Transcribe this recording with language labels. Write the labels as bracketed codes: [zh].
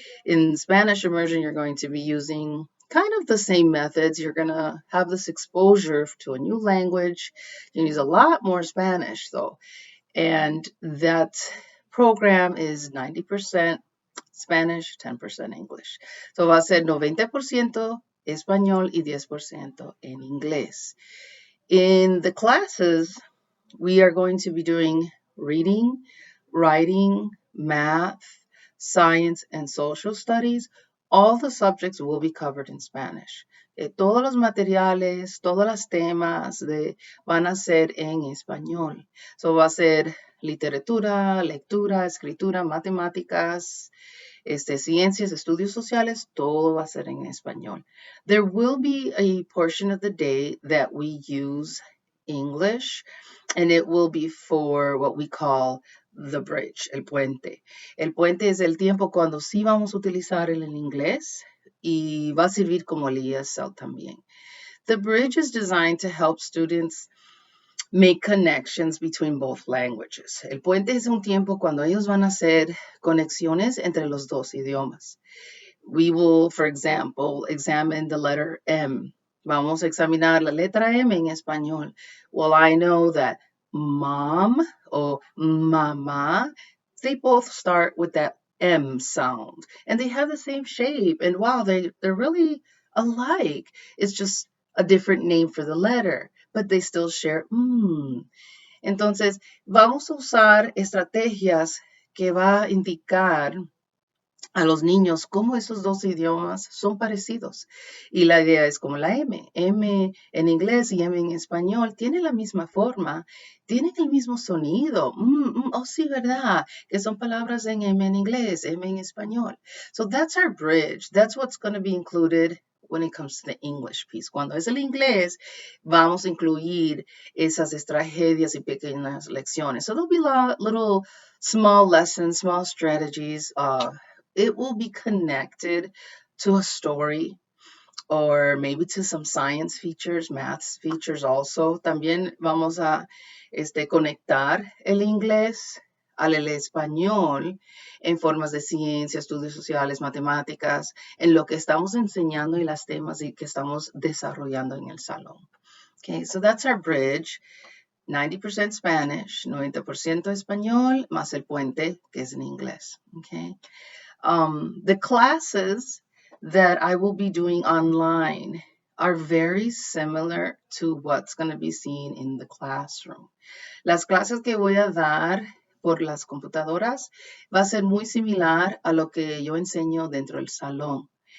[en] In Spanish immersion, you're going to be using kind of the same methods. You're going to have this exposure to a new language. You use a lot more Spanish, though. And that program is 90% Spanish, 10% English. [es] So va a ser 90% español y 10% en inglés. [en] In the classes, we are going to be doing reading, writing, math, science, and social studies. All the subjects will be covered in Spanish. [es] Todos los materiales, todos los temas van a ser en español. So va a ser literatura, lectura, escritura, matemáticas, ciencias, estudios sociales, todo va a ser en español. [en] There will be a portion of the day that we use English, and it will be for what we call the bridge, [es] el puente. El puente es el tiempo cuando sí vamos a utilizar el inglés y va a servir como el ESL también. [en] The bridge is designed to help students make connections between both languages. [es] El puente es un tiempo cuando ellos van a hacer conexiones entre los dos idiomas. [en] We will, for example, examine the letter M. [es] Vamos a examinar la letra M en español. [en] Well, I know that mom or mama, they both start with that M sound. And they have the same shape. And wow, they're really alike. It's just a different name for the letter, but they still share [es] Entonces, vamos a usar estrategias que va a indicar a los niños cómo esos dos idiomas son parecidos. Y la idea es como la M. M en inglés y M en español tienen la misma forma, tienen el mismo sonido. Oh, sí, ¿verdad? Que son palabras en M en inglés, M en español. [en] So that's our bridge. That's what's going to be included when it comes to the English piece. [es] Cuando es el inglés, vamos a incluir esas tragedias y pequeñas lecciones. [en] So there'll be little small lessons, small strategies, it will be connected to a story or maybe to some science features, maths features also. [es] También vamos a conectar el inglés al el español en formas de ciencia, estudios sociales, matemáticas, en lo que estamos enseñando y las temas y que estamos desarrollando en el salón. [en] Okay, so that's our bridge. 90% Spanish, [es] 90% español, más el puente que es en inglés. [en] Okay. The classes that I will be doing online are very similar to what's going to be seen in the classroom. [es] Las clases que voy a dar por las computadoras va a ser muy similar a lo que yo enseño dentro del salón.